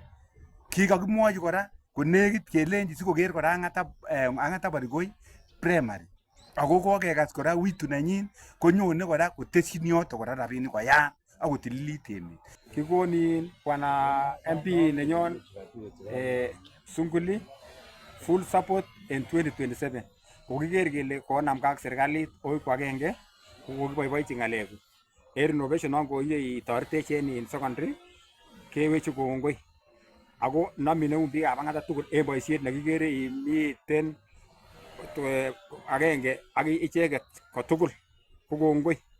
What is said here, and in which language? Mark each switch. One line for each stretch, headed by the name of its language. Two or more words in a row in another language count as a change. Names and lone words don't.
Kalenjin: Kikakimwochi kora konekit kelenji sikoker kora Ang'ata Barikoi primary ako kokekas kora witu nenyin konyone kora kotesyin yoto kora rabinik koyam akotililit emet. Kikonin bwana MP nenyon Sunguli
English: full support in 2027.
Kalenjin: Kokiker kele konamgei ak serikalit oi kwa agenge kokiboiboichi ng'aleku. Renovation non koiye itoretech en secondary kewechi kongoi. Ako nami neun biikab Ang'ata tugul en boisiet nekikere imiten agenge ak icheket kotugul ko kongoi.